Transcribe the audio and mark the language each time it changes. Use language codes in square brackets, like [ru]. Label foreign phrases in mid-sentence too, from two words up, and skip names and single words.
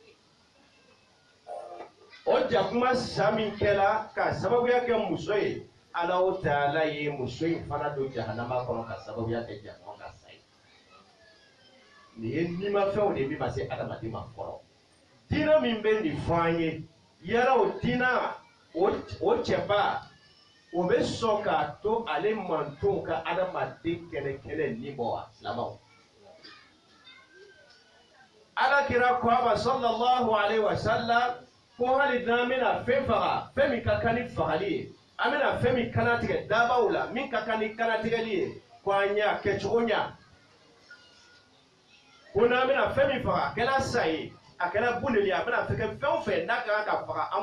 [bm] o jakuma sa min kɛra ka sababuya kɛ muso ye Alahu Taala ye muso in fana don jahanama kɔnɔ ka sababuya kɛ jakuma ka sa ye nin ye nimafɛnw de min ma se adamaden ma fɔlɔ diinɛ min bɛ nin fɔ an ye yala o diinɛ o cɛba o bɛ sɔn k'a to ale mantonw ka adamaden kɛlɛ ni bɔ wa silamɛw alakira ko a ma [ar] صلى الله عليه وسلم [bm] ko hali n'an bɛna fɛn faga fɛn min ka kan ni fagali ye an bɛna fɛn min kana tigɛ dabaw la min ka kan ni kana tigɛli ye ko an y'a kɛcogo ɲa ko n'an bɛna fɛn min faga a kɛra sa ye a kɛra buneli ye a bɛna fɛ fɛn o fɛn n'a ka kan ka faga an